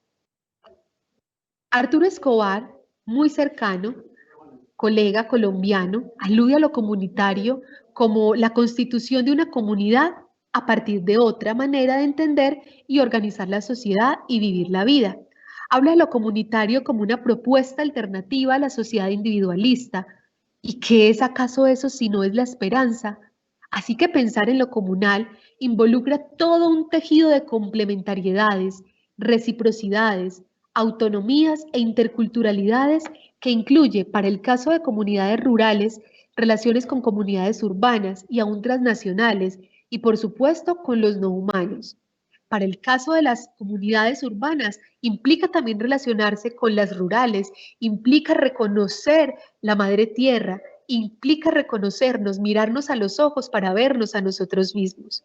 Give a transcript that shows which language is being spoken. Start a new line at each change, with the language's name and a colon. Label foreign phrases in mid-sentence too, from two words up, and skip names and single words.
Spanish: Arturo Escobar, muy cercano, colega colombiano, alude a lo comunitario como la constitución de una comunidad a partir de otra manera de entender y organizar la sociedad y vivir la vida. Habla de lo comunitario como una propuesta alternativa a la sociedad individualista. ¿Y qué es acaso eso si no es la esperanza? Así que pensar en lo comunal involucra todo un tejido de complementariedades, reciprocidades, autonomías e interculturalidades que incluye, para el caso de comunidades rurales, relaciones con comunidades urbanas y aún transnacionales, y por supuesto con los no humanos. Para el caso de las comunidades urbanas, implica también relacionarse con las rurales, implica reconocer la madre tierra, implica reconocernos, mirarnos a los ojos para vernos a nosotros mismos.